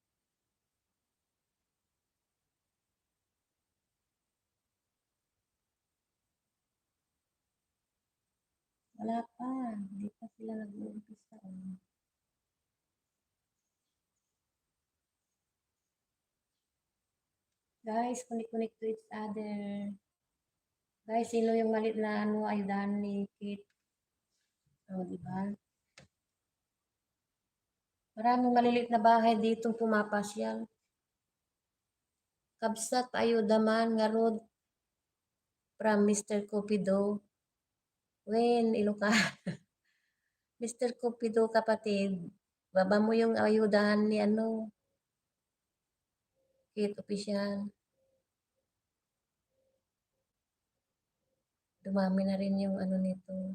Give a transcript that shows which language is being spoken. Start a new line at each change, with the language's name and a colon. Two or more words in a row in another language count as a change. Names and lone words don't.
Filipino: Wala pa, hindi pa sila nag-uumpisa. Guys,
English: connect to each other.
Filipino: Guys, sino yung malit na ano, ayudahan ni Kate? O, di ba? Maraming maliliit na bahay dito pumapasyal.
Iloko: Kabsat ayudaman nga
English: road from
Iloko: Mr. Cupido.
Filipino: When, Ilocano. Mr. Cupido kapatid, baba mo yung ayudahan ni ano, Kate Official. Dumami na rin yung ano nito.